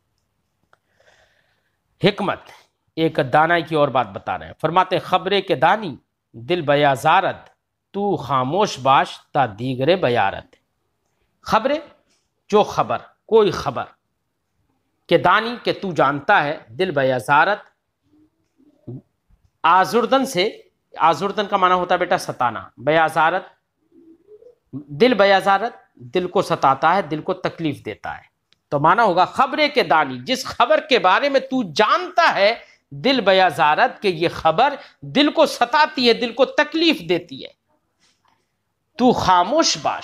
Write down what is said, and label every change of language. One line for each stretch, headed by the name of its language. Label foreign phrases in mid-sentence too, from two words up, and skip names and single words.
Urdu: حکمت، ایک دانائی کی اور بات بتا رہے ہیں، فرماتے
Persian: خبرے کے دانی دل بیازارت، تو خاموش باش تا دیگرے بیارت۔
Urdu: خبرے، جو خبر، کوئی خبر، کہ دانی، کہ تو جانتا ہے،
Persian: دل بیازارت،
Urdu: آزردن سے، آزردن کا معنی ہوتا ہے بیٹا ستانا،
Persian: بیازارت، دل بیازارت
Urdu: دل کو ستاتا ہے، دل کو تکلیف دیتا ہے، تو معنی ہوگا
Persian: خبرے کے دانی،
Urdu: جس خبر کے بارے میں تو جانتا ہے
Persian: دل بیازارت،
Urdu: کہ یہ خبر دل کو ستاتی ہے، دل کو تکلیف دیتی ہے،
Persian: تو خاموش باش۔